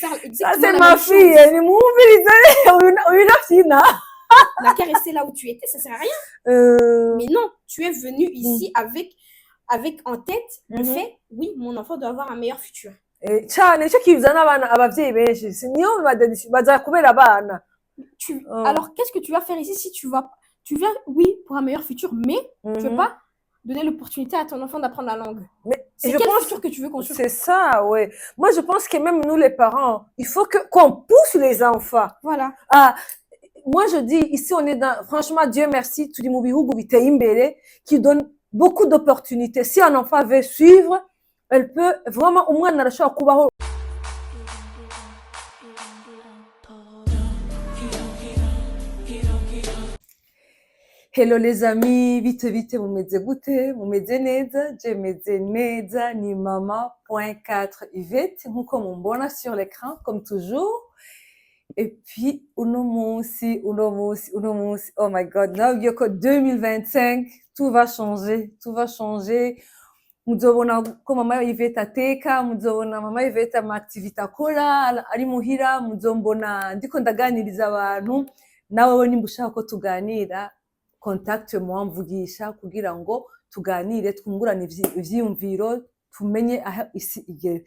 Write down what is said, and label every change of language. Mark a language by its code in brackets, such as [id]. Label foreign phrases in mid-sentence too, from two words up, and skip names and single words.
[fr] Ça, c'est ma fille. Elle est mouvie. La caresser là où tu étais, ça sert à rien. Mais non, tu es venu ici avec en tête le fait, oui, mon enfant doit avoir un meilleur futur. [rn] cyane cyo kizana abavyeyi benshi niyo baza kubera abana. [fr] Alors qu'est-ce que tu vas faire ici si tu viens, oui, pour un meilleur futur, mais tu veux pas donner l'opportunité à ton enfant d'apprendre la langue. Mais c'est quel futur que tu veux construire? C'est ça, ouais. Moi, je pense que même nous, les parents, il faut qu'on pousse les enfants. Voilà. Moi, je dis, ici, on est dans, franchement, Dieu merci, tu dis, [rn] Mubihugu biteye imbere, [fr] qui donne beaucoup d'opportunités. Si un enfant veut suivre, elle peut vraiment, au moins, [rn] narashobora kubaho. Hello [fr] les amis, [rn] vite mumeze gute? Mumeze neza? Je meze neza, ni maman.4 Yvette, nkuko mumbona [fr] sur l'écran, comme toujours. Et puis, [rn] uno munsi, [en] oh my God, [rn] nabwiye ko 2025, [fr] tout va changer. [rn] Muzobona ko mama Yvette ateka, muzobona mama Yvette ama activité akora, ari muhira, muzombona ndiko ndaganiriza abantu, nawe nimba ushaka ko tuganira, [fr] contact moi [rn] mvugisha kugira ngo tuganire twungurane ivyiyumviro tumenye aho isi igere.